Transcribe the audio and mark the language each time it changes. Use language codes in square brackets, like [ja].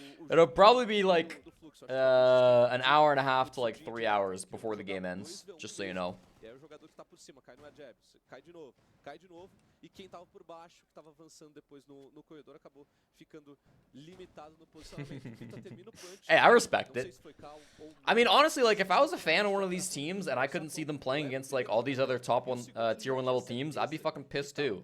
[en] It'll probably be like an hour and a half to like 3 hours before the game ends, just so you know. [pt] E aí o jogador que tá por cima cai no jabs, cai de novo, e quem tava por baixo, que tava avançando depois no corredor, acabou ficando limitado no posicionamento. Termina o punch. [en] Hey, I respect it. I mean, honestly, like if I was a fan of one of these teams and I couldn't see them playing against like all these other top tier 1 level teams, I'd be fucking pissed too.